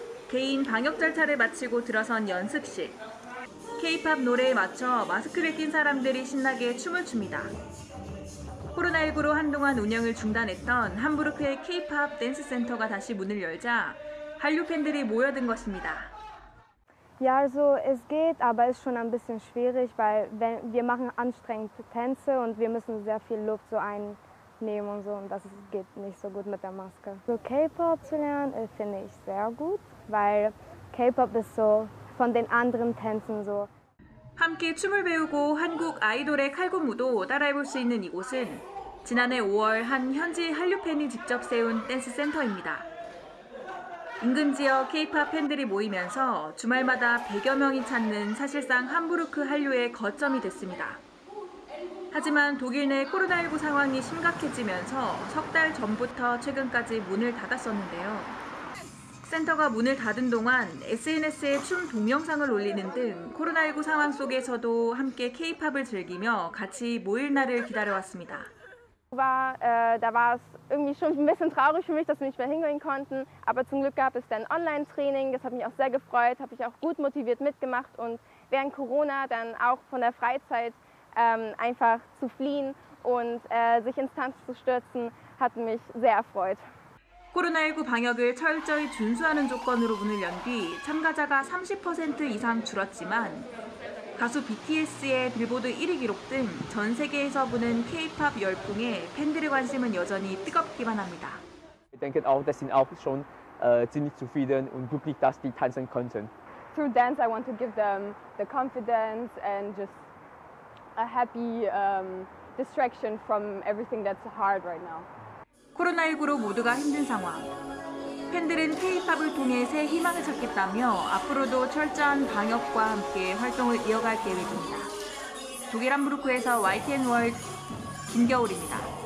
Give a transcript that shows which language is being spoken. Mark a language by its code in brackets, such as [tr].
[ko] 개인 방역 절차를 마치고 들어선 연습실. K-팝 노래에 맞춰 마스크를 낀 사람들이 신나게 춤을 춥니다. 코로나19로 한동안 운영을 중단했던 함부르크의 K-팝 댄스 센터가 다시 문을 열자 한류 팬들이 모여든 것입니다. [de] Ja, also es geht, aber es ist schon ein bisschen schwierig, weil wir machen anstrengende Tänze und wir müssen sehr viel Luft so einnehmen und so und das geht nicht so gut mit der Maske. So K-Pop zu lernen finde ich sehr gut, weil K-Pop ist so von den anderen Tänzen so. [ko] 함께 춤을 배우고 한국 아이돌의 칼군무도 따라해볼 수 있는 이곳은 지난해 5월 한 현지 한류 팬이 직접 세운 댄스 센터입니다. 인근 지역 K-팝 팬들이 모이면서 주말마다 100여 명이 찾는 사실상 함부르크 한류의 거점이 됐습니다. 하지만 독일 내 코로나19 상황이 심각해지면서 석 달 전부터 최근까지 문을 닫았었는데요. 센터가 문을 닫은 동안 SNS에 춤 동영상을 올리는 등 코로나19 상황 속에서도 함께 K-팝을 즐기며 같이 모일 날을 기다려왔습니다. [de] Da war es irgendwie schon ein bisschen traurig für mich, dass wir nicht mehr hingehen konnten. Aber zum Glück gab es dann Online-Training. Das hat mich auch sehr gefreut, habe ich auch gut motiviert mitgemacht. Und während Corona dann auch von der Freizeit einfach zu fliehen und sich ins Tanzen zu stürzen, hat mich sehr erfreut. [ko] 코로나19 방역을 철저히 준수하는 조건으로 문을 연 뒤 참가자가 30% 이상 줄었지만 가수 BTS의 빌보드 1위 기록 등 전 세계에서 부는 K-팝 열풍에 팬들의 관심은 여전히 뜨겁기만 합니다. [de] Ich denke auch, dass sie auch schon ziemlich zufrieden und glücklich, dass die tanzen konnten. [en] Through dance, I want to give them the confidence and just a happy distraction from everything that's hard right now. [ko] 코로나19로 모두가 힘든 상황. 팬들은 K-팝을 통해 새 희망을 찾겠다며 앞으로도 철저한 방역과 함께 활동을 이어갈 계획입니다. 독일 함부르크에서 YTN 월드 김겨울입니다.